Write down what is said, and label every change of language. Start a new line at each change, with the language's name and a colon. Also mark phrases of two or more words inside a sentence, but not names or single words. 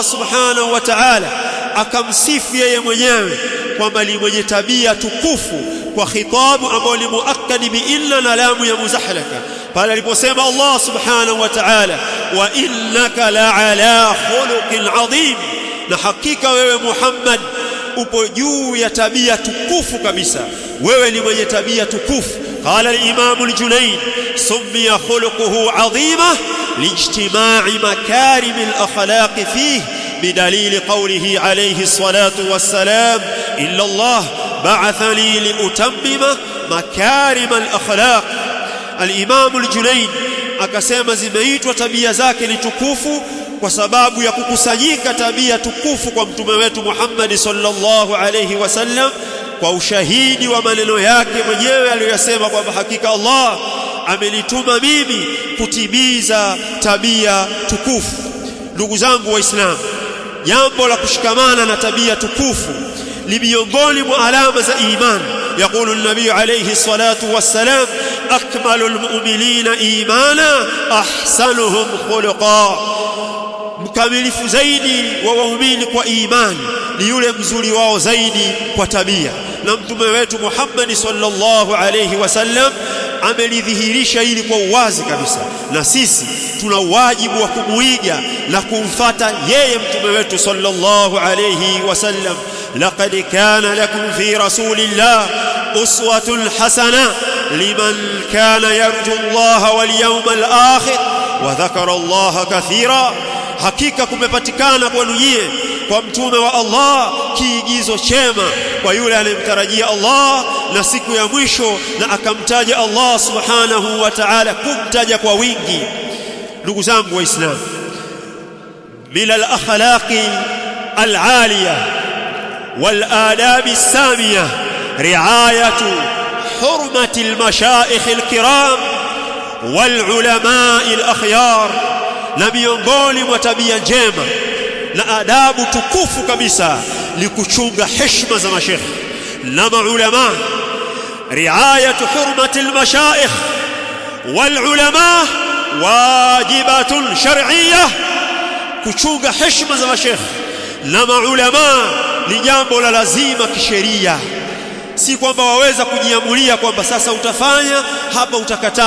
Arabic: سبحانه وتعالى
Swahili: akamsifu yeye mwenyewe kwamba ni mwenye tabia tukufu kwa khitabu ambayo ni
Arabic: مؤكد بإلا
Swahili: na lamu ya muzahlaka, pale aliposema Allah
Arabic: سبحانه وتعالى: وإنك لعلى خلق عظيم,
Swahili: na hakika wewe Muhammad upo juu ya tabia tukufu kabisa, wewe ni mwenye tabia tukufu.
Arabic: قال الإمام الجنيد: سمي خلقه عظيمة لاجتماع مكارم الأخلاق فيه، بدليل قوله عليه الصلاة والسلام: إلا الله بعثني لأتمم مكارم الأخلاق.
Swahili: الإمام الجنيد akasema zimeitwa tabia zake ni tukufu kwa sababu ya kukusanyika tabia tukufu kwa mtume wetu Muhammad
Arabic: صلى الله عليه وسلم,
Swahili: kwa ushahidi wa maneno yake mwenyewe aliyosema kwamba hakika Allah amenituma mimi kutimiza tabia tukufu. Ndugu zangu waislamu, jambo la kushikamana na tabia tukufu ni miongoni mwa alama za imani.
Arabic: يقول النبي عليه الصلاة والسلام: أكمل المؤمنين إيمانا أحسنهم خلقا.
Swahili: mkamilifu zaidi wa waumini kwa imani ni yule mzuri wao zaidi kwa tabia. Na mtume wetu Muhammad
Arabic: صلى الله عليه وسلم
Swahili: amelidhihirisha hili kwa uwazi kabisa, na sisi tuna wajibu wa kumuiga na kumfuata yeye mtume wetu
Arabic: صلى الله عليه وسلم. لقد كان لكم في رسول الله أسوة حسنة لمن كان يرجو الله واليوم الآخر وذكر الله كثيرا,
Swahili: hakika kumepatikana kwenu nyie kwa mtume wa Allah kiigizo chema kwa yule anayemtarajia Allah na siku ya mwisho na akamtaja Allah
Arabic: سبحانه وتعالى,
Swahili: kumtaja kwa wingi. Ndugu zangu waislamu,
Arabic: من الأخلاق العالية والآداب السامية رعاية حرمة المشايخ الكرام والعلماء الأخيار,
Swahili: na miongoni mwa tabia njema na adabu tukufu kabisa ni kuchunga heshima za mashekhe na maulama.
Arabic: رعاية حرمة المشايخ والعلماء واجبة شرعية,
Swahili: kuchunga heshima za mashekhe na maulama ni jambo la lazima kisheria, si kwamba waweza kujiamulia kwamba sasa utafanya hapa utakataa.